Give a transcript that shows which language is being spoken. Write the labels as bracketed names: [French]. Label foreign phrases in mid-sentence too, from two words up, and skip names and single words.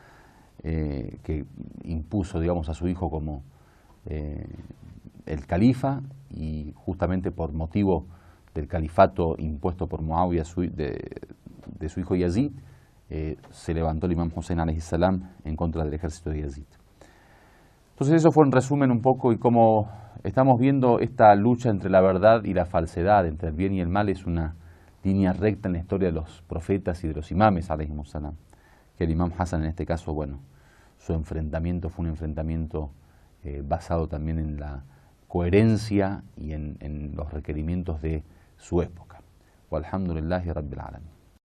[Spanish] que impuso, digamos, a su hijo como el califa, y justamente por motivo del califato impuesto por Muawiyah de su hijo Yazid, se levantó el Imam Hussein [Arabic] عليه السلام [Spanish] en contra del ejército de Yazid. Entonces eso fue en resumen un poco, y como estamos viendo, esta lucha entre la verdad y la falsedad, entre el bien y el mal, es una línea recta en la historia de los profetas y de los imames [Arabic] عليه السلام, [Spanish] que el Imam Hassan en este caso, bueno, su enfrentamiento fue un enfrentamiento basado también en la coherencia y en los requerimientos de su época. [Arabic] والحمد لله رب العالمين.